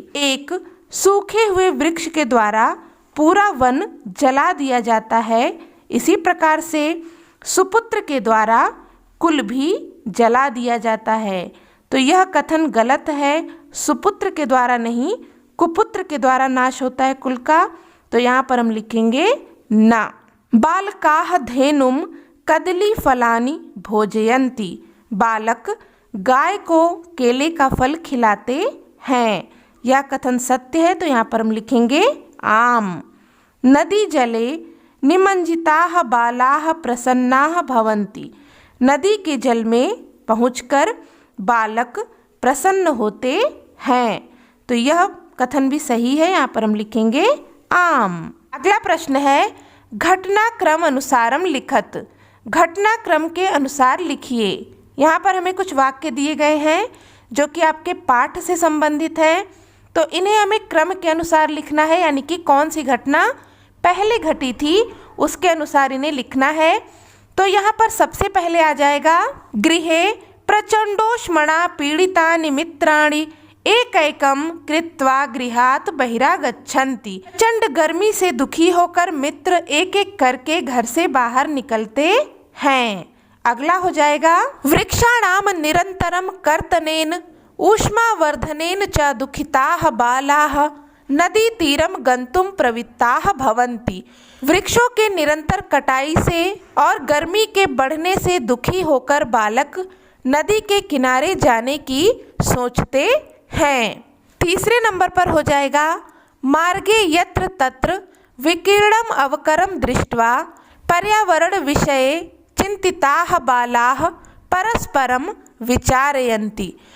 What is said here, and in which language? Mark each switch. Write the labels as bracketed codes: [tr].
[hi] एक सूखे हुए वृक्ष के द्वारा पूरा वन जला दिया जाता है, इसी प्रकार से सुपुत्र के द्वारा कुल भी जला दिया जाता है। तो यह कथन गलत है, सुपुत्र के द्वारा नहीं, कुपुत्र के द्वारा नाश होता है कुल का, तो यहाँ पर हम लिखेंगे ना। [sa] बालकाः धेनुम कदली फलानि भोजयन्ति। [hi] बालक गाय को केले का फल खिलाते हैं। यह कथन सत्य है, तो यहाँ पर हम लिखेंगे आम। [sa] नदी जले निमज्जिताः बालाः प्रसन्नाः भवन्ति। [hi] नदी के जल में पहुंचकर बालक प्रसन्न होते हैं। तो यह कथन भी सही है, यहाँ पर हम लिखेंगे आम। अगला प्रश्न है, [sa] घटनाक्रम अनुसारम लिखत। [hi] घटनाक्रम के अनुसार लिखिए। यहाँ पर हमें कुछ वाक्य दिए गए हैं जो कि आपके पाठ से संबंधित हैं, तो इन्हें हमें क्रम के अनुसार लिखना है, यानी कि कौन सी घटना पहले घटी थी उसके अनुसार इन्हें लिखना है। तो यहाँ पर सबसे पहले आ जाएगा, [sa] गृहे प्रचंडोष्मणा पीड़ितानि मित्राणि एकैकं कृत्वा गृहात् बहिरागच्छन्ति। [hi] प्रचंड गर्मी से दुखी होकर मित्र एक एक करके घर से बाहर निकलते हैं। अगला हो जाएगा, [sa] वृक्षाणाम निरंतरम कर्तनेन ऊष्मावर्धनेन च दुखिताः बालाः नदी तीरम गंतुम प्रवृत्ताः भवन्ति। [hi] वृक्षों के निरंतर कटाई से और गर्मी के बढ़ने से दुखी होकर बालक नदी के किनारे जाने की सोचते हैं। तीसरे नंबर पर हो जाएगा, [sa] मार्गे यत्र तत्र विकीर्णम अवकरम दृष्ट्वा पर्यावरण विषये चिंतिताः बालाः परस्परम विचारयन्ति।